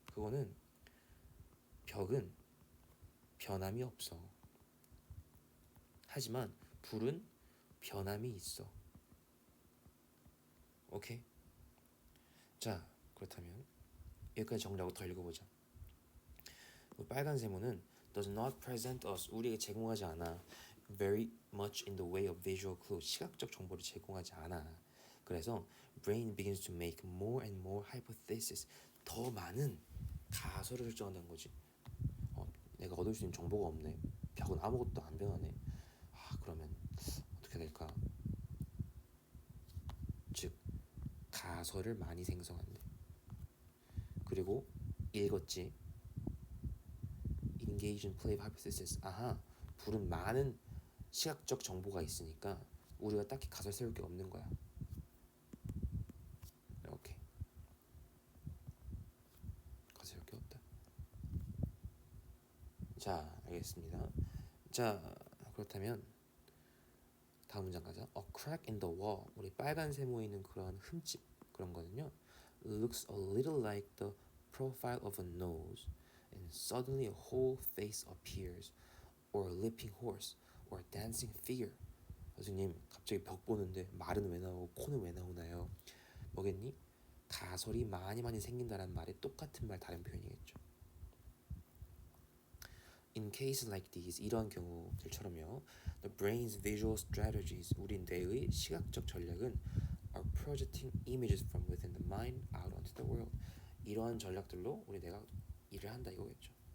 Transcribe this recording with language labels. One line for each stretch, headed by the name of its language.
Korean: 그거는 벽은 변함이 없어. 하지만 불은 변함이 있어. 오케이? 자, 그렇다면 여기까지 정리하고 더 읽어보자.
English: 빨간 세모는 does not present us 우리에게 제공하지 않아 very much in the way of visual clues 시각적 정보를 제공하지 않아. 그래서 brain begins to make more and more hypotheses 더 많은 가설을 설정한다는 거지.
Korean: 내가 얻을 수 있는 정보가 없네. 벽은 아무것도 안 변하네. 그러면 어떻게 될까? 즉 가설을 많이 생성한대. 그리고 읽었지.
English: Engage in play of hypothesis.
Korean: 불은 많은 시각적 정보가 있으니까 우리가 딱히 가설 세울 게 없는 거야. 이렇게 가설 세울 게 없다. 자, 알겠습니다. 자, 그렇다면
English: 다음 문장 가자. A crack in the wall.
Korean: 우리 빨간 세모에 있는 그런 흠집 그런 거는요.
English: Looks a little like the profile of a nose, and suddenly a whole face appears, or a leaping horse, or a dancing figure.
Korean: 선생님, 갑자기 벽 보는데 말은 왜 나오고 코는 왜 나오나요? 뭐겠니? 가설이 많이 생긴다는 말에 똑같은 말 다른 표현이겠죠.
English: In cases like these, 이러한 경우들처럼요, the brain's visual strategies, 우리 뇌의 시각적 전략은 are projecting images from within the mind out onto the world.
Korean: 이러한 전략들로 우리 뇌가 일을 한다 이거겠죠.